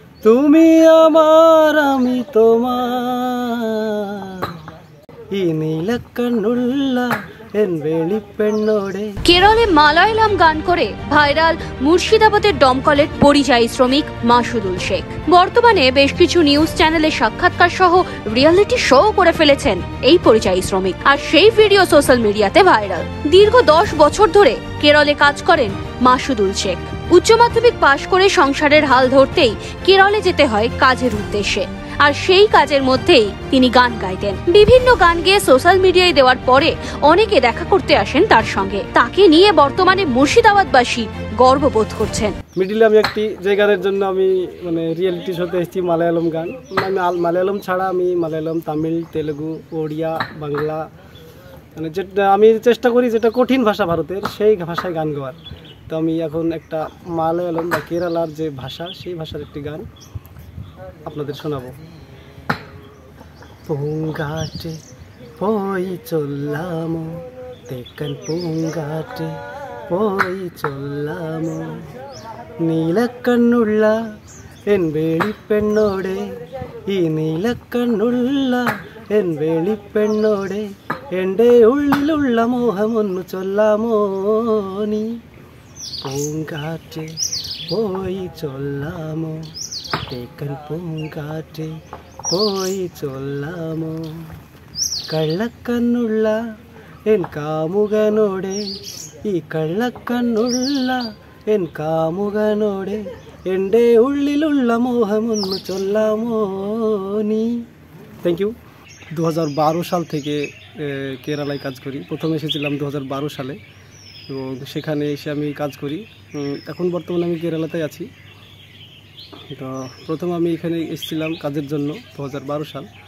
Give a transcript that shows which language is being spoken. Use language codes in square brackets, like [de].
[bn] তুমি আমার আমি তোমার [ml] ഈ നീലക്കണ്ണുള്ള എൻ വെളിപ്പെണ്ണോടെ। [bn] কেরলে মালায়ালাম গান করে ভাইরাল মুর্শিদাবাদের দমকলের পরিযায়ী শ্রমিক মাসুদুল শেখ। বর্তমানে বেশ কিছু নিউজ চ্যানেলে সাক্ষাৎকার সহ রিয়েলিটি শো করে ফেলেছেন এই পরিযায়ী শ্রমিক, আর সেই ভিডিও সোশ্যাল মিডিয়াতে ভাইরাল। দীর্ঘ 10 বছর ধরে কেরলে কাজ করেন মাসুদুল শেখ। উচ্চ মাধ্যমিক পাশ করে সংসারের হাল ধরতেই কেরলে যেতে হয় কাজের উদ্দেশ্যে, আর সেই কাজের মধ্যেই তিনি গান গাইতেন। বিভিন্ন গান গেয়ে সোশ্যাল মিডিয়ায় দেওয়ার পরে অনেকে দেখা করতে আসেন তার সঙ্গে। তাকে নিয়ে বর্তমানে মুর্শিদাবাদবাসী গর্ববোধ করছেন। মিডিলে আমি একটি যে গানের জন্য আমি রিয়েলিটি শোতে এসেছি মালায়ালাম গান। আমি মালায়ালাম ছাড়া আমি মালায়ালাম, তামিল, তেলেগু, ওড়িয়া, বাংলা, যেটা আমি চেষ্টা করি যেটা কঠিন ভাষা ভারতের, সেই ভাষায় গান গাওয়ার। তো আমি এখন একটা মালায়ালাম বা কেরালার যে ভাষা, সেই ভাষার একটি গান আপনাদের শোনাবো। [ml] പൂങ്കാറ്റ് പോയി ചൊല്ലാമോ, തെക്കൻ പൂങ്കാറ്റ് പോയി ചൊല്ലാമോ, നീലക്കണ്ണുള്ള എൻ വെളിപ്പെണ്ണോടെ, ഈ നീലക്കണ്ണുള്ള എൻ വെളിപ്പെണ്ണോടെ, എൻ്റെ ഉള്ളിലുള്ള മോഹമൊന്നു ചൊല്ലാമോ നീ, പൂങ്കാറ്റ് പോയി ചൊല്ലാമോ, തെക്കൻ പൂങ്കാറ്റ് പോയി ചൊല്ലാമോ, കള്ളക്കണ്ണുള്ള എൻ കാമുകനോടെ, ഈ കള്ളക്കണ്ണുള്ള എൻ കാമുകനോടെ, എൻ്റെ ഉള്ളിലുള്ള മോഹമൊന്നു চল্লামো নি। [bn] Thank you. 2012 সাল থেকে কেরালায় কাজ করি। প্রথমে এসেছিলাম 2012 সালে, এবং সেখানে এসে আমি কাজ করি। এখন বর্তমানে আমি কেরালাতে আছি। তো প্রথম আমি এখানে এসেছিলাম কাজের জন্য 2012 সাল।